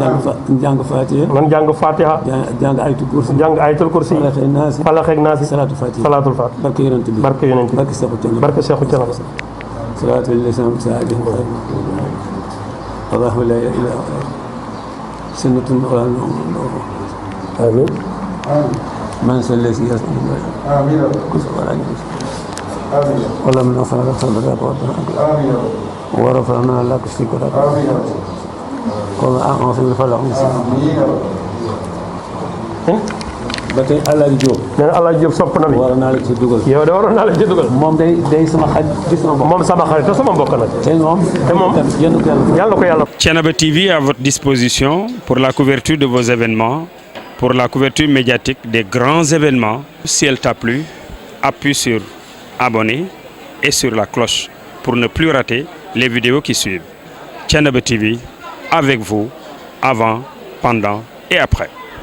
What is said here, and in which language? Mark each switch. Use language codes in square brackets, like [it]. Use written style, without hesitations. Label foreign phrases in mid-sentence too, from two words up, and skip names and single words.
[wo] nan jàng Fatiha. jàng ayatul kursi. Falaq ak Naas. salaatul Fatiha. barke yonent bi. barke Cheikhou Thiénaba. salaatul lisan saadi. [ar] الله لا إله إلا هو. [wo] sunnatun amiin. [ar] من الذي يسمع ولم نفعل صدرك ورفعنا لك ذكرك قل أعوذ بالفلق [wo] ba tey Alaaji Diop. nee na Alaaji Diop sopp na mi. waroon naa la ci dugal. yow de waroon naa la ci dugal. moom day sama xarit di sama mbokk. moom sama xarit te sama mbokk nag. te moom yàlla ko yàlla. [fr] Thiénaba TV à votre disposition pour la couverture de vos événements, pour la couverture médiatique des grands événements. Si elle t'a plu, appuie sur abonner et sur la cloche pour ne plus rater les vidéos qui suivent. Thiénaba TV avec vous avant, pendant et après.